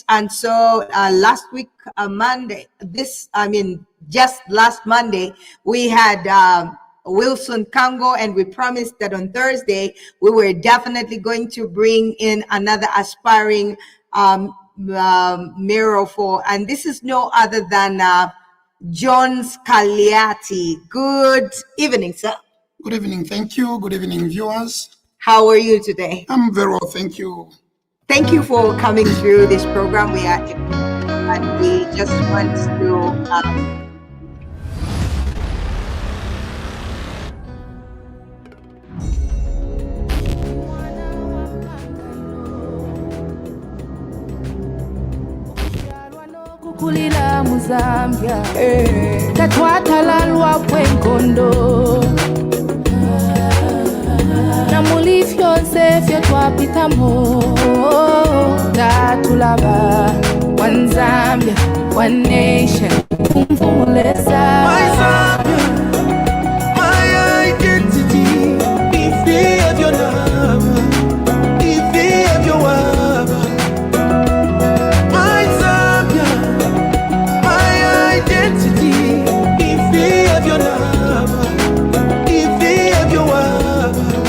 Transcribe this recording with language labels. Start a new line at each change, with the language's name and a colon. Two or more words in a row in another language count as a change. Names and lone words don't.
English: And so last week, just last Monday, we had Wilson Kango, and we promised that on Thursday, we were definitely going to bring in another aspiring mayoral for, and this is no other than Jones Kaliati. Good evening, sir. Good evening. Thank you. Good evening, viewers. How are you today? I'm very well. Thank you. Thank you for coming through this program. We are, and we just want to
Bemba: kulila muzambia tatwatalalwa kwenkondo namulifyonse fye twapitamo tatulaba
English: one Zambia, one nation kumfumulesa My Zambia, my identity, if of your love, if of your love. My Zambia, my identity, if of your love, if of your love.